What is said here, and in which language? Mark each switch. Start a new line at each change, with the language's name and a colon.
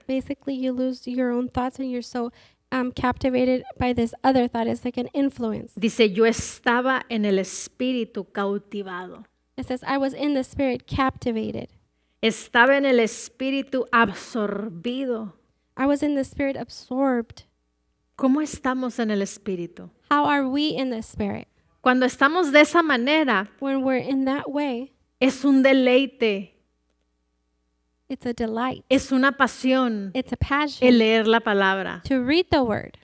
English: Basically, you lose your own thoughts and you're so captivated by this other thought. It's like an influence.
Spanish: Dice, yo estaba en el espíritu cautivado.
English: It says, I was in the Spirit captivated.
Spanish: Estaba en el espíritu absorbido.
English: I was in the Spirit absorbed.
Spanish: ¿Cómo estamos en el espíritu?
English: How are we in the Spirit?
Spanish: Cuando estamos de esa manera,
English: When we're in that way,
Spanish: es un deleite,
English: it's a delight.
Spanish: es una pasión
English: It's a passion
Spanish: el leer la palabra,
English: to read the Word,